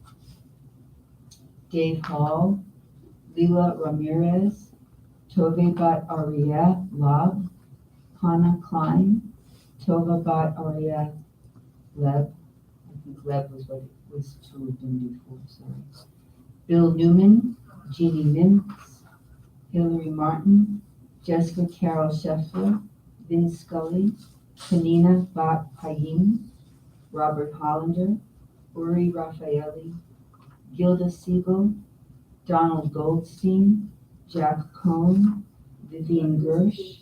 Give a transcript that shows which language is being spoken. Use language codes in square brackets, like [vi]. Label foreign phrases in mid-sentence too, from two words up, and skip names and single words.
[en] Dave Hall, Lila Ramirez, Tove Bat Arieh Lab, Hannah Klein, Tova Bat Arieh Leb. I think Leb was what it was to have been before, sorry. Bill Newman, Jeannie Mintz, Hillary Martin, Jessica Carol Scheffler, Vin Scully, Panina Bat Hayim, Robert Hollander, Uri Raffaelli, Gilda Siegel, Donald Goldstein, Jack Cohn, Vivian Gersh,